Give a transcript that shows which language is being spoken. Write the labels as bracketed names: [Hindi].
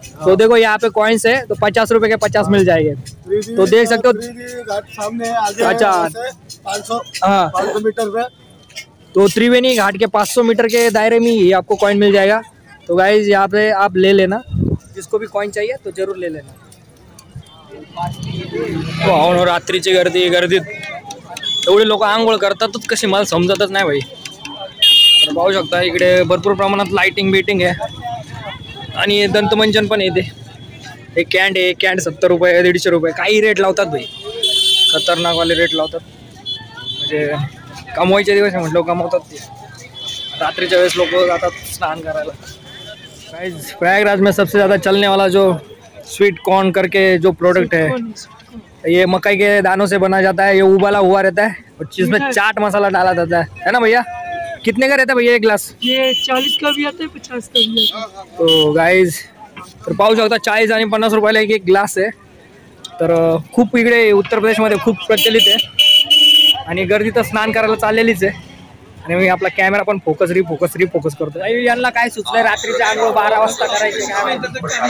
[Hindi] तो देखो यहाँ पे कॉइन्स है, तो 50 रुपए के 50 मिल जाएंगे. तो देख सकते हो घाट सामने आगे. अच्छा 500 मीटर पे. तो त्रिवेणी घाट के 500 मीटर के दायरे में ही आपको कॉइन मिल जाएगा. तो गाइज यहाँ पे आप ले लेना, जिसको भी कॉइन चाहिए तो जरूर ले लेना. [Marathi] रात्रीची गर्दीत एवढे लोक आंघोळ करतातच कशी मला समजतच नाही भाई. तर पाहू शकता इकडे भरपूर प्रमाणात लाइटिंग बिटिंग आहे आणि दंतमंजन पण येते. हे कॅन्ड आहे, कॅन्ड 70 रुपये 150 रुपये काही रेट लावतात भाई, खतरनाकवाले रेट लावतात. म्हणजे कमवायचे दिवस म्हटलं कमवतात ते. रात्रीच्या वेळेस लोक जातात स्नान करायला. [Hindi] गाइस प्रयागराज में सबसे ज़्यादा चलने वाला जो स्वीट कॉर्न करके जो प्रोडक्ट है, ये मकई के दानों से बना जाता है. ये उबाला हुआ रहता है और जिसमें चाट मसाला डाला जाता है ना भैया? कितने का रहता है भैया एक ग्लास? ये 40 का भी आता है, 50 का भी आता है. [Marathi] तो गाइज तर पाहू शकता 40 आणि 50 रुपयाला एक ग्लास आहे. तर खूप इकडे उत्तर प्रदेशमध्ये खूप प्रचलित आहे आणि गर्दी तर स्नान करायला चाललेलीच आहे. आणि मी आपला कॅमेरा पण फोकस करतो. यांना काय सुचलंय रात्रीचे आंघोळ 12 वाजता करायचे काय माहिती.